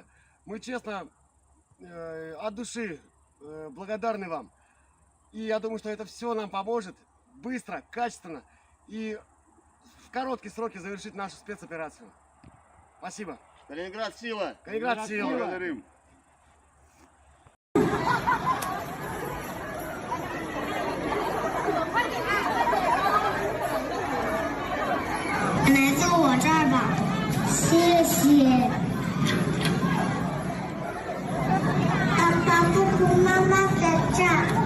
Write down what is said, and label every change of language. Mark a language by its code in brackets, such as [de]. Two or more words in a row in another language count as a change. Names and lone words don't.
[ru] Мы честно, от души благодарны вам. И я думаю, что это все нам поможет быстро, качественно и в короткие сроки завершить нашу спецоперацию. Спасибо. Калининград сила! Калининград сила! Благодарим! [zh] 来到我这儿吧，谢谢。爸爸不哭，妈妈在这儿。